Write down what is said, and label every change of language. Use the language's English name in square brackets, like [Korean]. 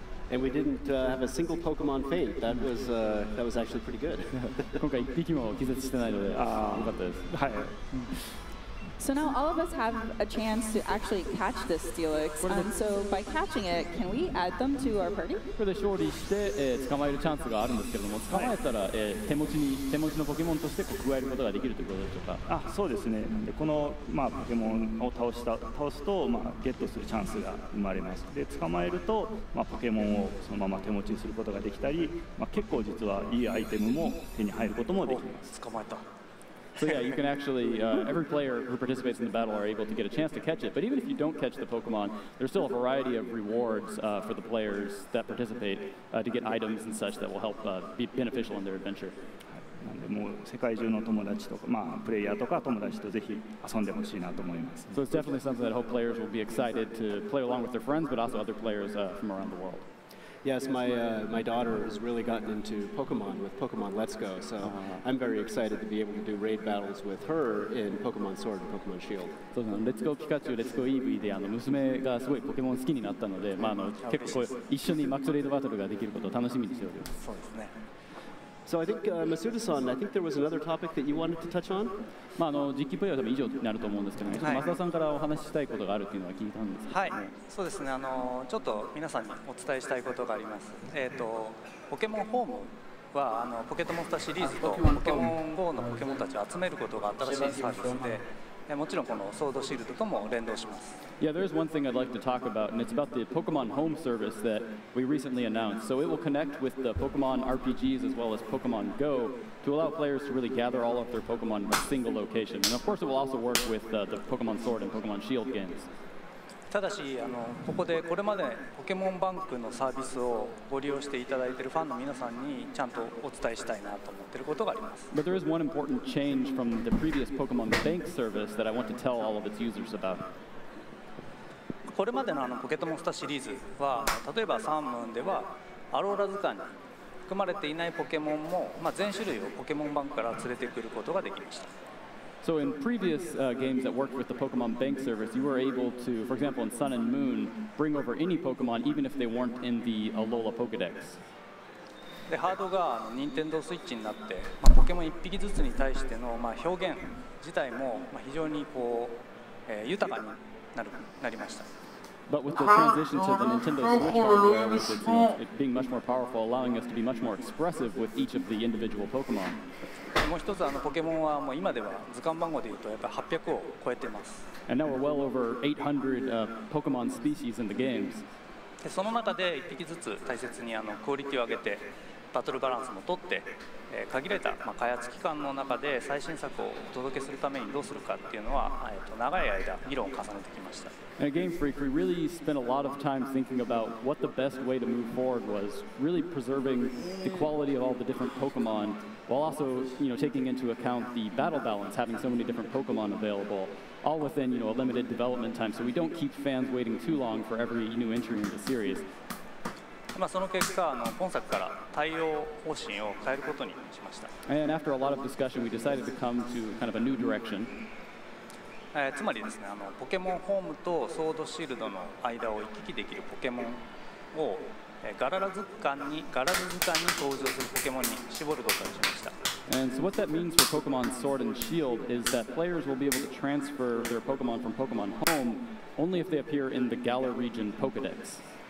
[English] And we didn't have a single Pokemon faint. That was actually pretty good. [Japanese] 今回1匹も気絶してないので、良かったです。はい。 [English] So now all of us have a chance to actually catch this Steelix, and so by catching it, can we add them to our party? [Japanese] これで勝利して、捕まえるチャンスがあるんですけれども、捕まえたら、手持ちのポケモンとして加えることができるということでしょうか。そうですね。でこのポケモンを倒すとゲットするチャンスが生まれます。で捕まえるとポケモンをそのまま手持ちにすることができたり、結構実はいいアイテムも手に入ることもできます。捕まえた。 [English] So yeah, you can actually, every player who participates in the battle are able to get a chance to catch it. But even if you don't catch the Pokemon, there's still a variety of rewards for the players that participate to get items and such that will help be beneficial in their adventure. [Japanese] なんでもう世界中の友達とか、プレイヤーとか友達とぜひ遊んでほしいなと思います。 [English] So it's definitely something that I hope players will be excited to play along with their friends, but also other players from around the world. Yes, my daughter has really gotten into Pokemon with Pokemon Let's Go, so I'm very excited to be able to do raid battles with her in Pokemon Sword and Pokemon Shield. [Japanese] そうですね。レッツゴーピカチュウ、レッツゴーイーブイで娘がすごいポケモン好きになったので、結構一緒にマックスレイドバトルができることを楽しみにしております。そうですね。 [English] So I think, Masuda-san, I think there was another topic that you wanted to touch on? [Japanese] 実機プレイは多分以上になると思うんですけども、増田さんからお話ししたいことがあるっていうのは聞いたんですけど、はい、そうですね。ちょっと皆さんにお伝えしたいことがあります。ポケモンホームはポケットモンスターシリーズとポケモン GO のポケモンたちを集めることが新しいサービスで、もちろんこのソードシールドとも連動します。 [English] Yeah, there's one thing I'd like to talk about, and it's about the Pokemon Home service that we recently announced. So it will connect with the Pokemon RPGs as well as Pokemon Go to allow players to really gather all of their Pokemon in a single location. And of course, it will also work with the Pokemon Sword and Pokemon Shield games. [Japanese] ただしここでこれまでポケモンバンクのサービスをご利用していただいているファンの皆さんにちゃんとお伝えしたいなと思っていることがあります。 [English] But there is one important change from the previous Pokemon Bank service that I want to tell all of its users about. [Japanese] これまでのポケットモンスターシリーズは例えばサンムーンではアローラ図鑑に含まれていないポケモンも、全種類をポケモンバンクから連れてくることができました。 [English] So in previous games that worked with the Pokemon Bank service, you were able to, for example, in Sun and Moon, bring over any Pokemon even if they weren't in the Alola Pokedex. [Japanese] でハードが任天堂スイッチになって、ポケモン1匹ずつに対しての、表現自体も、非常に豊かになりました。 [English] But with the transition to the Nintendo Switch hardware, with it being much more powerful, allowing us to be much more expressive with each of the individual Pokemon. [Japanese] もう一つポケモンはもう今では図鑑番号でいうとやっぱり800を超えています。 [English] And now we're well over 800 Pokemon species in the games. [Japanese] でその中で1匹ずつ大切にクオリティを上げてバトルバランスも取って、限られた開発期間の中で最新作をお届けするためにどうするかっていうのは、長い間議論を重ねてきました。 [English] At Game Freak, we really spent a lot of time thinking about what the best way to move forward was, really preserving the quality of all the different Pokemon, while also, taking into account the battle balance, having so many different Pokemon available, all within, a limited development time, so we don't keep fans waiting too long for every new entry in the series. [Japanese] その結果、今作から対応方針を変えることにしました。 [English] And after a lot of discussion, we decided to come to kind of a new direction. [Japanese] つまりですね、ポケモンホームとソードシールドの間を行き来できるポケモンをガララ図鑑に登場するポケモンに絞ることにしました。 [English] And so what that means for Pokemon Sword and Shield is that players will be able to transfer their Pokemon from Pokemon Home only if they appear in the Galar region Pokedex.